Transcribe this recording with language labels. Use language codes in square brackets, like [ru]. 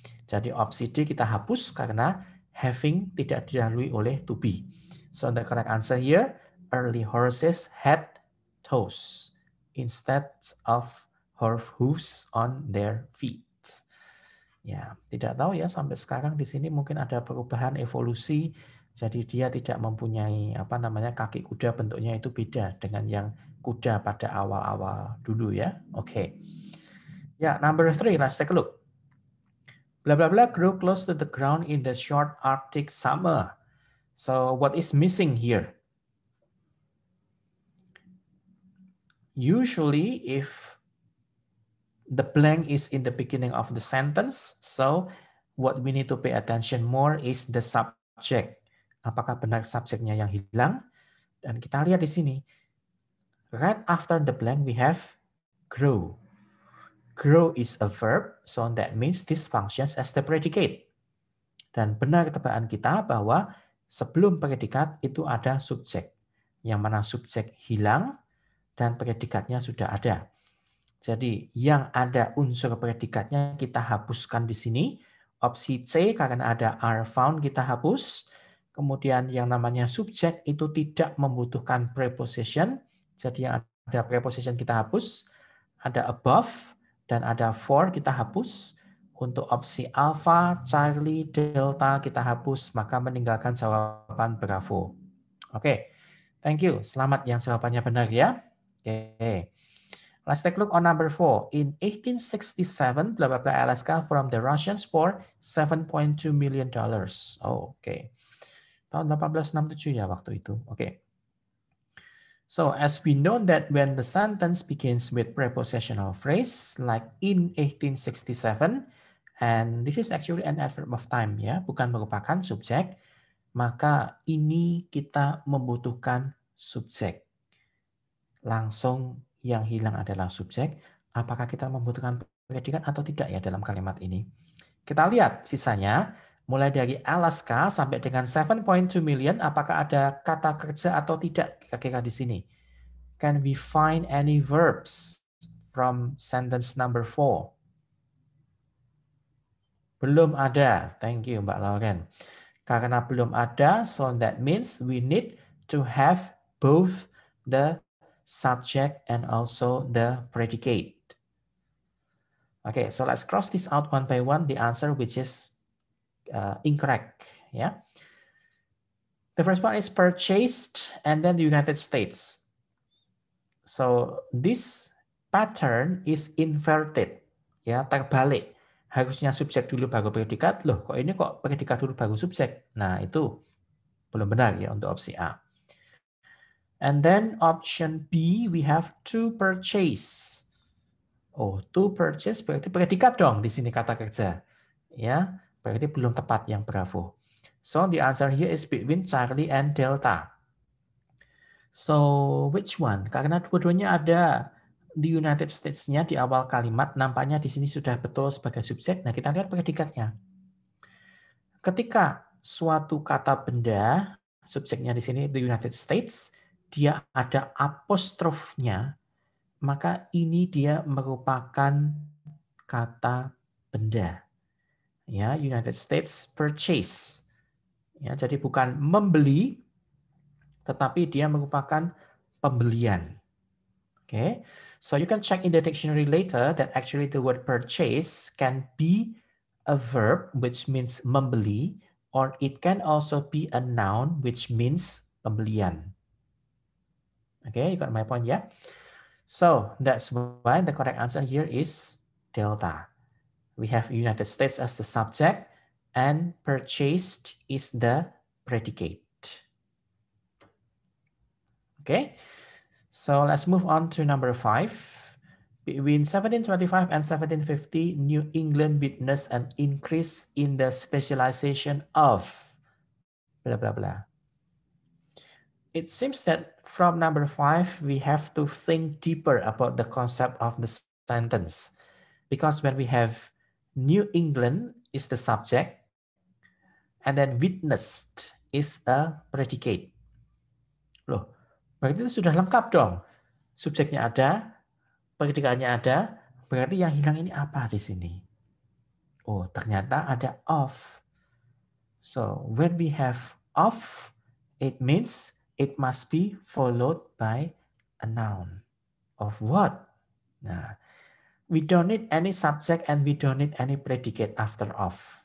[id] Jadi opsi D kita hapus karena having tidak didahului oleh to be. [en] So the correct answer here, early horses had toes instead of hooves on their feet. [id] Ya, tidak tahu ya sampai sekarang di sini mungkin ada perubahan evolusi. Jadi dia tidak mempunyai kaki kuda, bentuknya itu beda dengan yang kuda pada awal-awal dulu ya. Oke. [en] Ya, number 3, let's take a look. Blah blah blah grow close to the ground in the short Arctic summer. So what is missing here? Usually if the blank is in the beginning of the sentence, so what we need to pay attention more is the subject. [id] Apakah benar subjeknya yang hilang? Dan kita lihat di sini. [en] Right after the blank we have grow. Grow is a verb, so that means this functions as the predicate. [id] Dan benar tebakan kita bahwa sebelum predikat itu ada subjek. Yang mana subjek hilang dan predikatnya sudah ada. Jadi yang ada unsur predikatnya kita hapuskan di sini. Opsi C karena ada are found kita hapus. Kemudian yang namanya subjek itu tidak membutuhkan preposition. Jadi yang ada preposition kita hapus. Ada above dan ada for kita hapus. Untuk opsi alpha, Charlie, Delta kita hapus. Maka meninggalkan jawaban Bravo. Oke, [en] thank you. [id] Selamat yang jawabannya benar ya. Oke. [en] Let's take a look on number 4. In 1867, blah, blah, blah, Alaska from the Russians for $7.2 million. [id] Oh, okay. Tahun 1867 ya waktu itu. Okay. [en] So, as we know that when the sentence begins with prepositional phrase, like in 1867, and this is actually an adverb of time, [id] ya, bukan merupakan subjek, maka ini kita membutuhkan subjek. Langsung yang hilang adalah subjek. Apakah kita membutuhkan predikat atau tidak ya dalam kalimat ini? Kita lihat sisanya. Mulai dari Alaska sampai dengan 7.2 million. Apakah ada kata kerja atau tidak kira-kira di sini? [en] Can we find any verbs from sentence number 4? [id] Belum ada. [en] Thank you Mbak Lauren. [id] Karena belum ada, [en] so that means we need to have both the subject and also the predicate. Okay, so let's cross this out one by one. The answer which is incorrect. Yeah. The first one is purchased and then the United States. So this pattern is inverted. [id] Ya, terbalik. Harusnya subjek dulu baru predikat. Loh, kok ini kok predikat dulu baru subjek? Nah, itu belum benar ya untuk opsi A. [en] And then option B, we have to purchase. [id] Oh, to purchase berarti predikat dong di sini kata kerja. Ya, berarti belum tepat yang Bravo. [en] So the answer here is between Charlie and Delta. So which one? [id] Karena dua-duanya ada the United States-nya di awal kalimat nampaknya di sini sudah betul sebagai subjek. Nah, kita lihat predikatnya. Ketika suatu kata benda, subjeknya di sini the United States, dia ada apostrofnya, maka ini dia merupakan kata benda. Ya, United States purchase. Ya, jadi bukan membeli, tetapi dia merupakan pembelian. [en] Okay, so you can check in the dictionary later that actually the word purchase can be a verb which means membeli, or it can also be a noun which means pembelian. Okay, you got my point, yeah? So that's why the correct answer here is delta. We have United States as the subject and purchased is the predicate. Okay. So let's move on to number 5. Between 1725 and 1750, New England witnessed an increase in the specialization of blah, blah, blah. It seems that from number 5, we have to think deeper about the concept of the sentence. Because when we have New England is the subject, and then witnessed is a predicate. [id] Loh, berarti itu sudah lengkap dong. Subjeknya ada, predikatnya ada, berarti yang hilang ini apa di sini? Oh, ternyata ada of. [en] So, when we have of, it means it must be followed by a noun. Of what? Nah, we don't need any subject and we don't need any predicate after of.